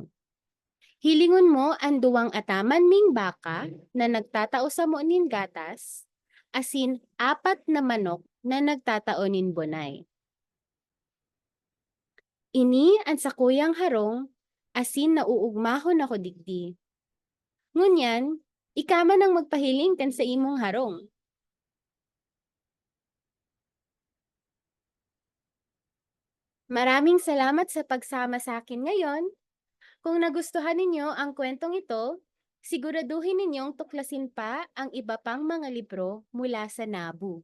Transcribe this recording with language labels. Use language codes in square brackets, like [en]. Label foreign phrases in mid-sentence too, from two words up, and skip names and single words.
[bik] Hilingon mo ang duwang ataman ming baka na nagtatao sa mo nin gatas, asin apat na manok na nagtatao nin bonay. Ini ang sakuyang harong, asin nauugmahon ako digdi. Ngunyan, ikama nang magpahiling kan sa imong harong. [tl] Maraming salamat sa pagsama sa akin ngayon. Kung nagustuhan ninyo ang kwentong ito, siguraduhin ninyong tuklasin pa ang iba pang mga libro mula sa NABU.